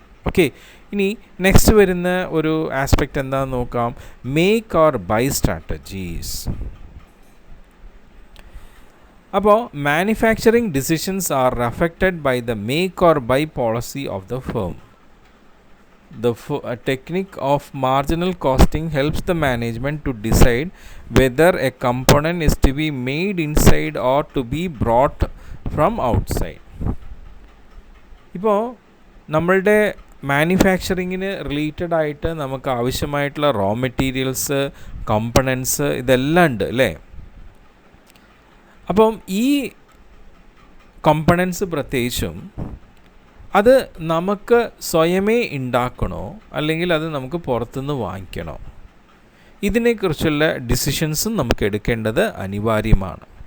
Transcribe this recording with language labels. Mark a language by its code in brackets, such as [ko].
[ml] Okay, ഇനി next വരുന്ന ഒരു ആസ്പെക്റ്റ് എന്താണെന്ന് നോക്കാം, മേക്ക് ഓർ ബൈ സ്ട്രാറ്റജീസ്. [en] അപ്പോൾ manufacturing decisions are affected by the make or buy policy of the firm. a technique of marginal costing helps the management to decide whether a component is to be made inside or to be brought from outside. [ml] ഇപ്പോൾ നമ്മളുടെ മാനുഫാക്ചറിങ്ങിന് related ആയിട്ട് നമുക്ക് ആവശ്യമായിട്ടുള്ള raw materials, components ഇതെല്ലാം ഉണ്ട് അല്ലേ. അപ്പം ഈ കമ്പണൻസ് പ്രത്യേകിച്ചും അത് നമുക്ക് സ്വയമേ ഉണ്ടാക്കണോ അല്ലെങ്കിൽ അത് നമുക്ക് പുറത്തുനിന്ന് വാങ്ങിക്കണോ, ഇതിനെക്കുറിച്ചുള്ള ഡിസിഷൻസും നമുക്ക് എടുക്കേണ്ടത് അനിവാര്യമാണ്.